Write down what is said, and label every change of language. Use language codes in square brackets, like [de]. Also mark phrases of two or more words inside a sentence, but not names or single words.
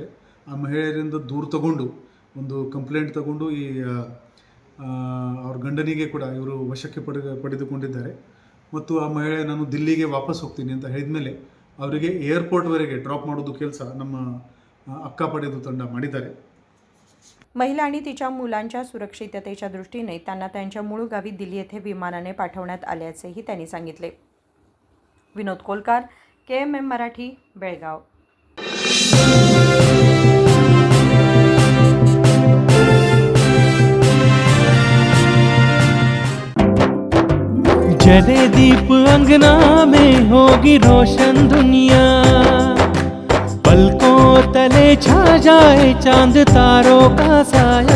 [kn] ಆ ಮಹಿಳೆಯರಿಂದ ದೂರ ತಗೊಂಡು ಒಂದು ಕಂಪ್ಲೇಂಟ್ ತಗೊಂಡು ಈ ಅವ್ರ ಗಂಡನಿಗೆ ಕೂಡ ಇವರು ವಶಕ್ಕೆ ಪಡೆದುಕೊಂಡಿದ್ದಾರೆ. ಮತ್ತು ಆ ಮಹಿಳೆ ನಾನು ದಿಲ್ಲಿಗೆ ವಾಪಸ್ ಹೋಗ್ತೀನಿ ಅಂತ ಹೇಳಿದ ಮೇಲೆ ಅವರಿಗೆ ಏರ್ಪೋರ್ಟ್ವರೆಗೆ ಡ್ರಾಪ್ ಮಾಡೋದು ಕೆಲಸ ನಮ್ಮ अक्कापडेದು ತಂಡ ಮಾಡಿದ್ದಾರೆ. [mr] महिला आणि तिच्या मुलांच्या सुरक्षिततेच्या दृष्टीने त्यांना त्यांच्या मूळ गावी दिल्ली येथे विमानाने पाठवण्यात आल्याचेही त्यांनी सांगितले. विनोद कोलकार, KMM मराठी, बेळगाव. [hi] जले दीप अंगना में होगी रोशन दुनिया, पलकों तले छा जाए चांद तारों का साया,